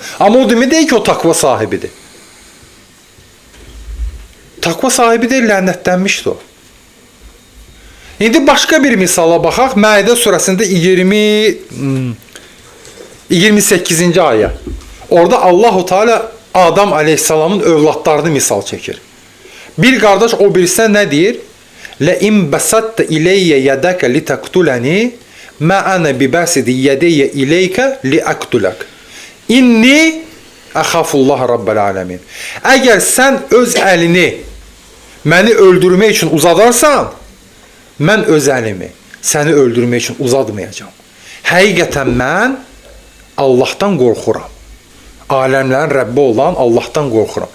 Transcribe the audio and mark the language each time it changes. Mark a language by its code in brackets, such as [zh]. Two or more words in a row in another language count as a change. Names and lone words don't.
[az] Amma o demək deyil ki, o təqva sahibidir. Təqva sahibi deyil, lənətlənmişdir o. İndi başqa bir misala baxaq. Məidə surəsində 28-ci ayə. Orada Allahu Teala Adam aleyhissalamın övladlarını misal çəkir. Bir qardaş o birisinə nə deyir? [ar] لَاِنْ بَسَدْتَ اِلَيَّ يَدَكَ لِتَقْتُلَنِي مَا أَنَا بِبَاسِدِ يَدَيَّ اِلَيْكَ لِأَقْتُلَكَ اِنِّي أَخَافُ اللّٰهَ رَبَّ الْعَالَمِينَ. [az] Əgər sən öz əlini məni öldürmək üçün uzadarsan, mən öz əlimi səni öldürmək üçün uzatmayacağam. Həqiqətən mən Allahdan qorxuram. Aləmlərin Rəbbi olan Allahdan qorxuram.